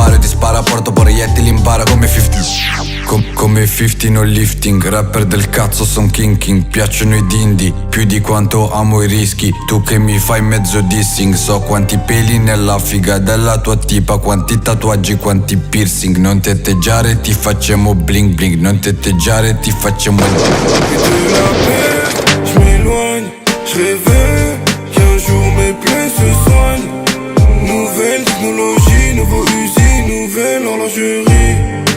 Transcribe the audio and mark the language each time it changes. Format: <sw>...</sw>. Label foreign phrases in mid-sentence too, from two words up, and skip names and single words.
<it>Ti spara, porto proiettili, impara come 50. Come 50</it> <en>no lifting,</en> <it>rapper del cazzo son king. Piacciono i dindi, più di quanto amo i rischi. Tu che mi fai mezzo dissing, so quanti peli nella figa della tua tipa, quanti tatuaggi, quanti piercing. Non tetteggiare, ti facciamo</it> <en>bling bling.</en> <it>Non tetteggiare, ti facciamo</it> <fr>Et de la mer, je m'éloigne, je rêvais qu'un jour mes plaies se soignent. Nouvelle technologie, nouveau usine, nouvelle horlogerie.</fr>